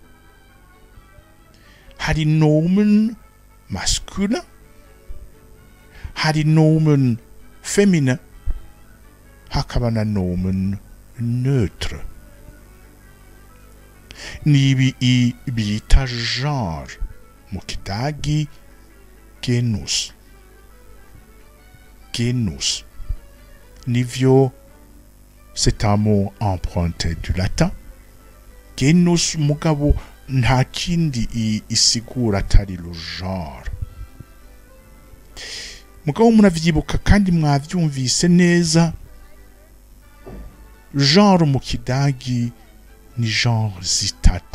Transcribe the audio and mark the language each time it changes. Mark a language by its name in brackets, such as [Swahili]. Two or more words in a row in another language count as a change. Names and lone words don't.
[French] Hari nomen masculin, hari nomen féminin, [Rundi] hakaba na [French] nomen neutre. [Rundi] Nibi bita genre mu kidagi genus. Genus nivyo, [French] c'est un mot emprunté du latin. [Rundi] Genus mugabo nta kindi isigura atari [French] le genre. [Rundi] Mugabo muravyibuka kandi mwavyumvise neza, genre mu kidagi ni genre zitatu.